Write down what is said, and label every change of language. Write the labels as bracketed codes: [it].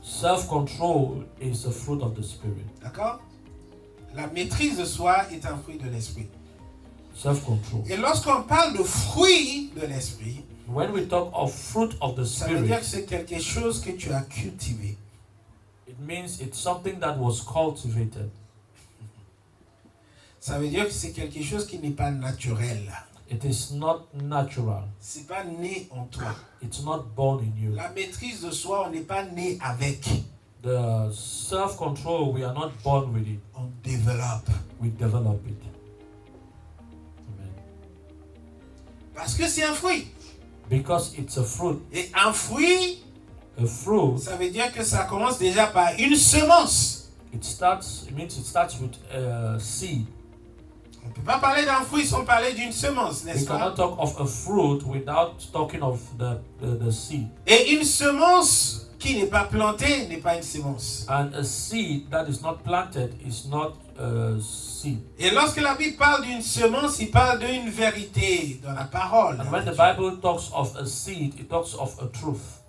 [en] Self-control is a fruit of the Spirit. [fr] D'accord? La maîtrise de soi est un fruit de l'Esprit. [en] Self-control. [fr] Et lorsqu'on parle de fruit de l'Esprit, [en] When we talk of fruit of the [fr] ça veut dire que [en] Spirit, [fr] c'est quelque chose que tu as cultivé. [en] it means it's something that was cultivated. [fr] Ça veut dire que c'est quelque chose qui n'est pas naturel. [en] It is not natural. [fr] C'est pas né en toi. [en] It's not born in you. [fr] La maîtrise de soi, on n'est pas né avec. [en] The self-control, we are not born with it. [fr] On développe. [en] We develop it. Amen. [fr] Parce que c'est un fruit. [en] Because it's a fruit. [fr] Et un fruit, [en] A fruit, [fr] ça veut dire que ça commence déjà par une semence. [en] it means it starts with a seed. [fr] On ne peut pas parler d'un fruit sans parler d'une semence, [en] We [fr] n'est-ce pas? [en] cannot talk of a fruit without talking of the seed. [fr] Et une semence qui n'est pas plantée n'est pas une semence. [en] And a seed that is not planted is not a seed. [fr] Et lorsque la Bible parle d'une semence, il parle d'une vérité dans la parole. [en] And when the Bible talks of a seed, it talks of a truth.